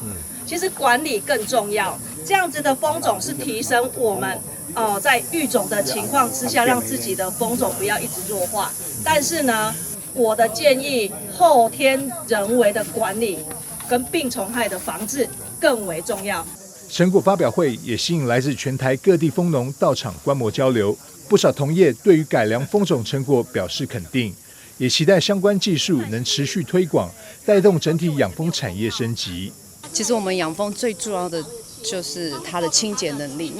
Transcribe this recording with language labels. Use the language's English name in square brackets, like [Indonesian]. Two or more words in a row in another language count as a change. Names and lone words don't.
[Chinese] 其實管理更重要，這樣子的蜂種是提升我們在育種的情況之下，讓自己的蜂種不要一直弱化。但是呢，我的建議，後天人為的管理跟病虫害的防治更為重要。成果發表會也吸引來自全台各地蜂農到場觀摩交流，不少同業對於改良蜂種成果表示肯定，也期待相關技術能持續推廣，帶動整體養蜂產業升級。其實我們養蜂最重要的就是它的清潔能力。